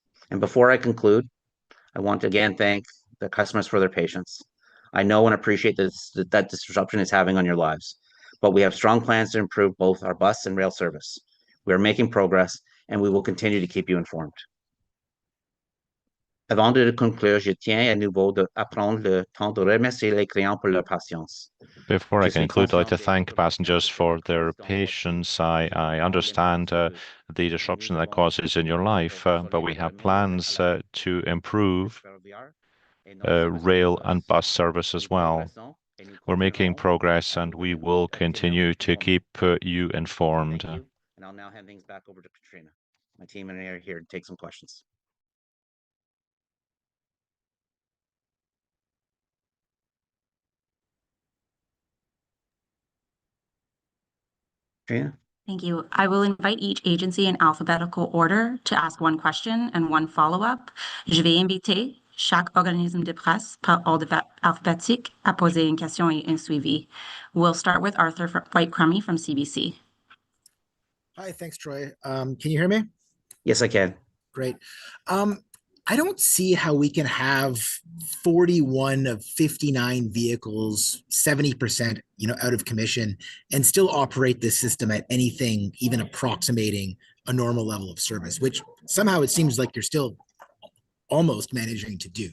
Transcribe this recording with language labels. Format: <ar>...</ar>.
<en>And before I conclude, I want to again thank the customers for their patience. I know and appreciate that disruption is having on your lives, but we have strong plans to improve both our bus and rail service. We are making progress, and we will continue to keep you informed.</en> <fr>Avant de conclure, je tiens à nouveau à prendre le temps de remercier les clients pour leur patience.</fr> <en>Before I conclude, I'd like to thank passengers for their patience. I understand the disruption that causes in your life, but we have plans to improve rail and bus service as well. We're making progress, and we will continue to keep you informed. Thank you. And I'll now hand things back over to Katrina. My team and I are here to take some questions. Katrina? Thank you. I will invite each agency in alphabetical order to ask one question and one follow-up.</en> <fr>Je vais inviter chaque organisme de presse par ordre alphabétique à poser une question et un suivi.</fr> <en>We'll start with Arthur White-Crummy from CBC. Hi, thanks, Troy. Can you hear me? Yes, I can. Great. I don't see how we can have 41 of 59 vehicles, 70%, out of commission and still operate this system at anything even approximating a normal level of service, which somehow it seems like you're still almost managing to do.</en>